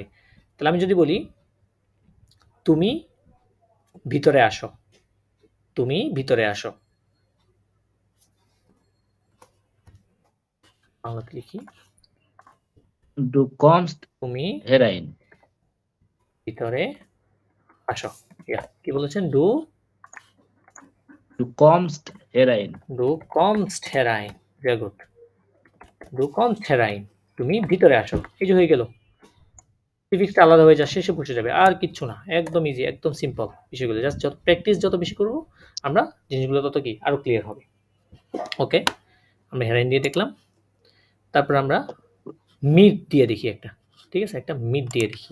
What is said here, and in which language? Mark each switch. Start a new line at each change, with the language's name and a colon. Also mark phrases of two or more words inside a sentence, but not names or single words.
Bangla: তাহলে আমি যদি বলি তুমি ভিতরে আসো, তুমি ভিতরে আসো, বাংলাতে লিখি
German: Du kommst
Bangla: তুমি
German: herein.
Bangla: ভিতরে আসো। কি বলেছেন, ডু
German: Du kommst herein. du kommst herein,
English: very good,
German: du kommst herein,
Bangla: তুমি ভিতরে আসো, এই যে হয়ে গেল, প্রিফিক্সটা আলাদা হয়ে যায়, শেষে বসে যাবে, আর কিচ্ছু না, একদম ইজি, একদম সিম্পল বিষয়গুলো, জাস্ট যত প্র্যাকটিস যত বেশি করব আমরা জিনিসগুলো তত কি আরো ক্লিয়ার হবে। ওকে, আমরা হেরাইন দিয়ে দেখলাম, তারপর আমরা মিড দিয়ে দেখি একটা, ঠিক আছে, একটা মিড দিয়ে দেখি।